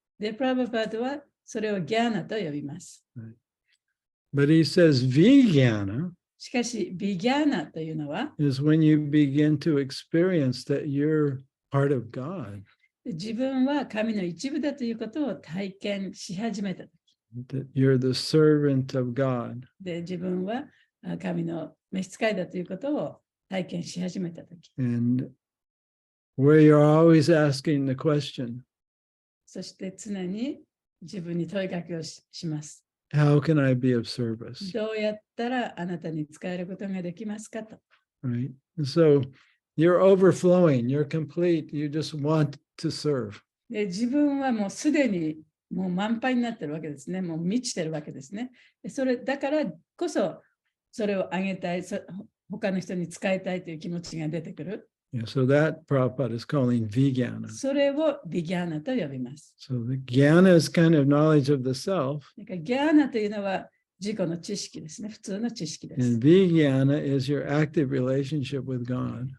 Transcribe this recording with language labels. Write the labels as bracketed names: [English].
[Japanese] で、プラバパートはそれをギャーナと呼びます。 [English] But he says vijnana [Japanese] しかし、ビギャーナというのは、 [English] is when you begin to experience that you're part of God, [Japanese] 自分は神の一部だということを体験し始めたとき。 [English] that you're the servant of God. [Japanese] で、自分は神の召使いだということを体験し始めたとき。 [English] And where you're always asking the question, [Japanese] そして常に自分に問いかけをします。 [English] how can I be of service? [Japanese] どうやったらあなたに使えることができますかと。 [English] Right? So you're overflowing, you're complete, you just want to serve. [Japanese] で自分はもうすでにもう満杯になってるわけですね。もう満ちてるわけですね。でそれだからこそそれをあげたい、他の人に使いたいという気持ちが出てくる。 [English] Yeah, so that Prabhupada is calling vijnana. [Japanese] それをビギャーナと呼びます。 [English] So the jnana is kind of knowledge of the self, [Japanese] だからギャーナというのは自己の知識ですね。普通の知識です。 [English] and vijnana is your active relationship with God.